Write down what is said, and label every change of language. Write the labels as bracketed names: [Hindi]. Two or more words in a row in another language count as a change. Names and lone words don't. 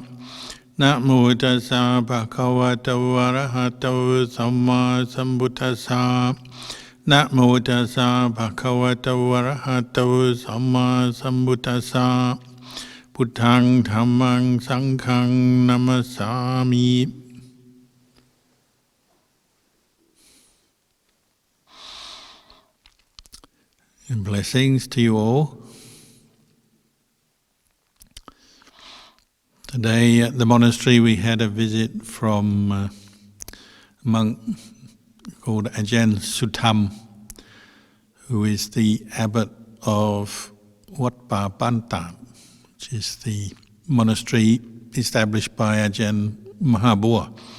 [Pali] Na mô tassa bhagavato arahato samma sambuddhassa. Na mô tassa bhagavato arahato samma sambuddhassa. Buddhaṃ Dhammaṃ Sanghaṃ Namasami. [English] And blessings to you all. Today at the monastery we had a visit from a monk called Ajahn Kalyano, who is the abbot of Wat Pa Banta, which is the monastery established by Ajahn Mahabua.